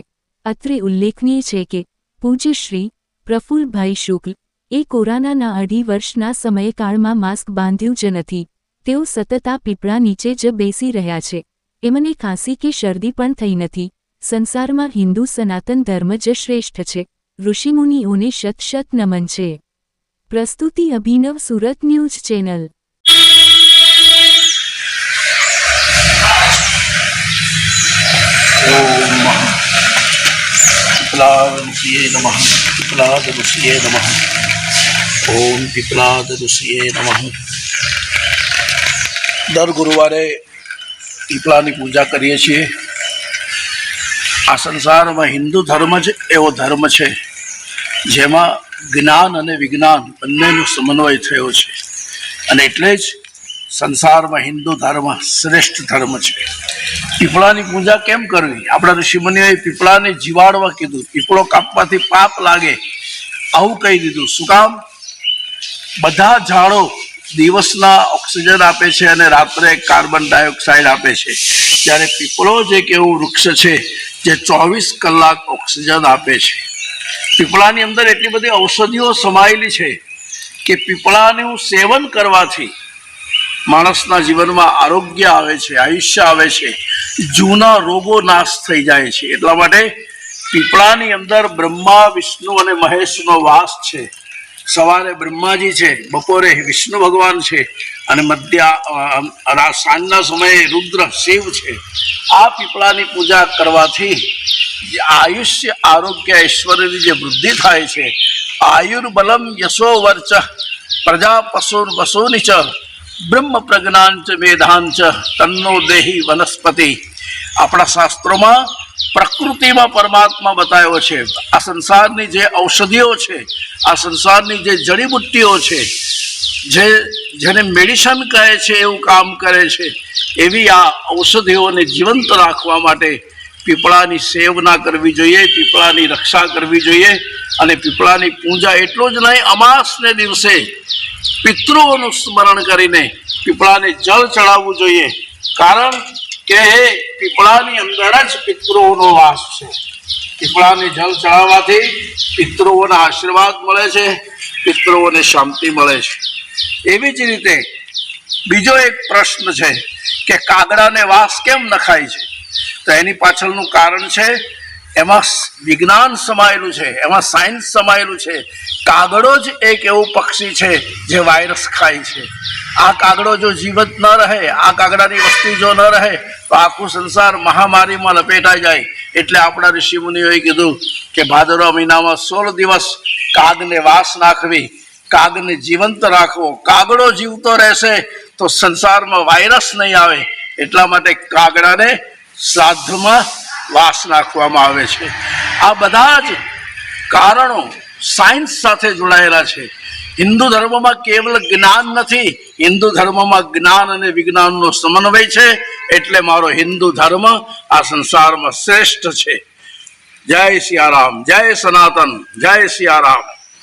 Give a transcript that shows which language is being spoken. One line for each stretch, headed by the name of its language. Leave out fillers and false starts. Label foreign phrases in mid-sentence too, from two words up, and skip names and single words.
Gujarati: અત્રે ઉલ્લેખનીય છે કે પૂજ્ય શ્રી પ્રફુલ્લભાઈ શુક્લ એ કોરોનાના 2.5 વર્ષના સમયકાળમાં માસ્ક બાંધ્યું જ નથી. તેઓ સતત આ પીપળા નીચે જ બેસી રહ્યા છે. એમને ખાંસી કે શરદી પણ થઈ નથી. સંસારમાં હિન્દુ સનાતન ધર્મ જ શ્રેષ્ઠ છે. ઋષિમુનિઓને શત શત નમન છે. પ્રસ્તુતિ અભિનવ સુરત ન્યૂઝ ચેનલ.
Sanskrit: ओम पिपलाद ऋषिये नमः।
Gujarati: દર ગુરુવારે પીપળાની પૂજા કરીએ છીએ। આ સંસારમાં હિંદૂ ધર્મ જ એવો ધર્મ છે જેમાં જ્ઞાન અને વિજ્ઞાન બંનેનો સમન્વય થયો છે અને એટલે જ સંસારમાં હિંદૂ ધર્મ શ્રેષ્ઠ ધર્મ છે। પીપળાની પૂજા કેમ કરવી? આપણા ઋષિમુનિઓએ પીપળાને જીવાડવા કીધું। પીપળો કાપવાથી પાપ લાગે આવું કહી દીધું। શું કામ? બધા ઝાડો દિવસના ઓક્સિજન આપે છે અને રાત્રે
English: carbon dioxide
Gujarati: આપે છે, ત્યારે પીપળો જે કેવું વૃક્ષ છે જે 24 કલાક ઓક્સિજન આપે છે। પીપળાની અંદર એટલી બધી ઔષધિઓ સમાયેલી છે કે પીપળાનું સેવન કરવાથી માણસના જીવનમાં આરોગ્ય આવે છે, આયુષ્ય આવે છે, જૂના રોગો નાશ થઈ જાય છે। એટલા માટે પીપળાની અંદર બ્રહ્મા વિષ્ણુ અને મહેશનો વાસ છે। સવારે બ્રહ્માજી છે, બપોરે વિષ્ણુ ભગવાન છે અને સાંજના સમયે રુદ્ર શિવ છે। આ પીપળાની પૂજા કરવાથી આયુષ્ય આરોગ્ય ઐશ્વર્યની જે વૃદ્ધિ થાય છે।
Sanskrit: आयुर्बलम यशो वर्च प्रजा पशुर्वसूनि च ब्रह्म प्रज्ञांच वेदांच तन्नो देहि वनस्पति।
Gujarati: અપના શાસ્ત્રો પ્રકૃતિ મેં પરમાત્મા બતાયો છે। આ સંસારની જે ઔષધિઓ છે, આ સંસારની જે જડીબૂટીઓ છે, જેને મેડિસિન કહે છે એવું કામ કરે છે, એવી આ ઔષધિઓને જીવંત રાખવા માટે પીપળાની સેવના કરવી જોઈએ, પીપળાની રક્ષા કરવી જોઈએ। અને પીપળાની પૂજા એટલો જ નહીં, અમાસને દિવસે પિતૃઓનું સ્મરણ કરીને પીપળાને જળ ચઢાવવું જોઈએ। કારણ કે પીપળાની અંદર જ પિતૃઓનો વાસ છે। પીપળાને જળ ચઢાવવાથી પિતૃઓના આશીર્વાદ મળે છે, પિતૃઓને શાંતિ મળે છે। એવી જ રીતે બીજો એક પ્રશ્ન છે કે કાગડાને વાસ કેમ નખાય છે? તો એની પાછળનું કારણ છે એમાં વિજ્ઞાન સમાયેલું છે, એમાં સાયન્સ સમાયેલું છે। કાગડો જ એક એવું પક્ષી છે જે વાયરસ ખાય છે। આ કાગડો જો જીવિત ન રહે, આ કાગડાની વસ્તી જો ન રહે તો આખું સંસાર મહામારી મેં લપેટાઈ જાએ। એટલે આપણા ઋષિમુનિઓએ કીધું કે ભાદરવા મહીનામાં 16 દિવસ કાગને વાસ નાખવી, કાગને જીવંત રાખવો। કાગડો જીવતો રહેશે તો સંસારમાં વાયરસ નહીં આવે। એટલા માટે કાગડાને શ્રાદ્ધમાં વાસ નાખવામાં આવે છે। આ બધા જ કારણો સાયન્સ સાથે જોડાયેલા છે।
Hindi: हिंदू धर्म में केवल ज्ञान नहीं, हिंदू धर्म में ज्ञान और विज्ञान नो समन्वय है।
Gujarati: એટલે મારો હિંદૂ ધર્મ આ સંસાર મેં શ્રેષ્ઠ હૈ।
Hindi: जय सियाराम, जय सनातन, जय सियाराम।